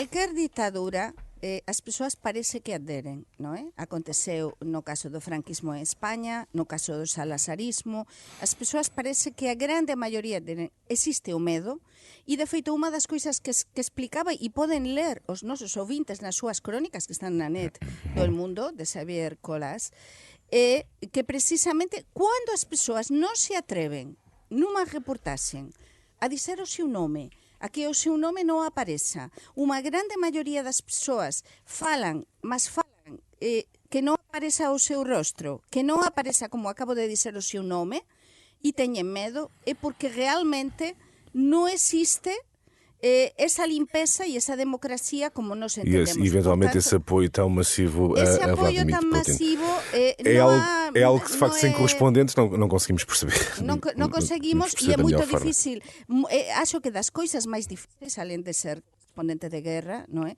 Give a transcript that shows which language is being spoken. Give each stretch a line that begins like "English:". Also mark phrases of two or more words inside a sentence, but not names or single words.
Portuguese: em qualquer ditadura as pessoas parece que aderem, não é? Aconteceu no caso do franquismo em Espanha, no caso do salazarismo, as pessoas parece que a grande maioria aderem.
Galician: Existe o medo, e de feito
Portuguese: uma das coisas
Galician: que explicaba, e podem ler os nosos ouvintes nas súas crónicas que están na net do El Mundo, de Xavier Colás, é que precisamente quando as pessoas non se atreven numa reportaxe a dizer o seu nome, a que o seu nome non apareça, unha grande maioría das persoas falan que non apareça o seu rostro, que non apareça, como acabo de dizer, o seu nome, e teñen medo, é porque realmente non existe essa limpeza e essa democracia como nós entendemos.
Portuguese: E eventualmente, portanto, esse apoio tão massivo a Vladimir Putin. Massivo, é algo que, de facto, sem correspondentes não conseguimos perceber. Não conseguimos, e é muito difícil. Acho que das coisas mais difíceis, além de ser correspondente de guerra, não é?